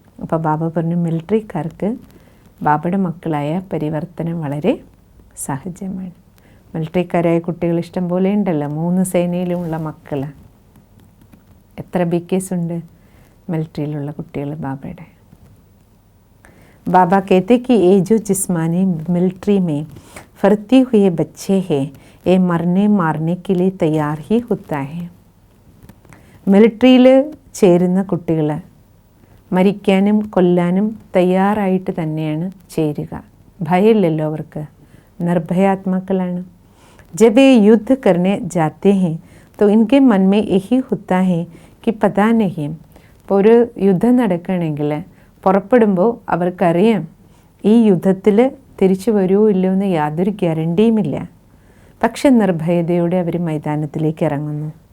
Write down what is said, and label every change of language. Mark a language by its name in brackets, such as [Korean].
[Malayalam] അപ്പോൾ ബാബ പറഞ്ഞു, മിലിറ്ററിക്കാർക്ക് ബാബയുടെ മക്കളായ പരിവർത്തനം വളരെ സഹജമാണ്. മിലിറ്ററിക്കാരായ കുട്ടികൾ ഇഷ്ടം പോലെ ഉണ്ടല്ലോ, 3 സേനയിലുമുള്ള മക്കൾ. എത്ര BKs ഉണ്ട് മിലിറ്ററിയിലുള്ള കുട്ടികൾ ബാബയുടെ. [Hindi] बाबा कहते कि ये जो जिस्मानी मिलिट्री में फरती हुए बच्चे हैं ये मरने मारने के लिए तैयार ही होता है. [Malayalam] മിലിറ്ററിയിൽ ചേരുന്ന കുട്ടികൾ മരിക്കാനും കൊല്ലാനും തയ്യാറായിട്ട് തന്നെയാണ് ചേരുക. ഭയമില്ലല്ലോ അവർക്ക്, നിർഭയാത്മാക്കളാണ്. [Hindi] जब ये युद्ध करने जाते हैं तो इनके मन में यही होता है कि पता नहीं. [Malayalam] ഇപ്പോൾ ഒരു യുദ്ധം നടക്കുകയാണെങ്കിൽ പുറപ്പെടുമ്പോൾ അവർക്കറിയാം ഈ യുദ്ധത്തിൽ തിരിച്ചു വരുമോ ഇല്ലയോ എന്ന് യാതൊരു ഗ്യാരണ്ടിയുമില്ല. പക്ഷെ നിർഭയതയോടെ അവർ മൈതാനത്തിലേക്ക് ഇറങ്ങുന്നു.